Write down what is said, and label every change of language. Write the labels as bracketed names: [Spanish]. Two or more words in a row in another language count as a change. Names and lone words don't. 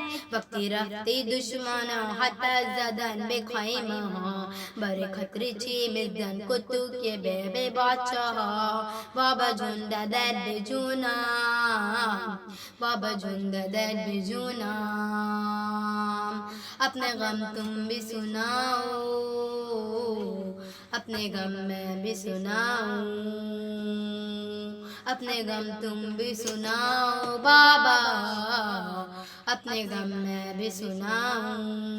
[Persian] وقتی رفتی دشمنا حتی زدن به خیمه ها، بر خطر چی میزدن کتو که بے بادشاہ. بابا جون دادر به جونم، بابا جون دادر به جونم، [Urdu] اپنے غم تم بھی سناؤ، اپنے غم میں بھی سناؤں، اپنے غم تم بھی سناؤ بابا، اپنے غم میں بھی سناؤں.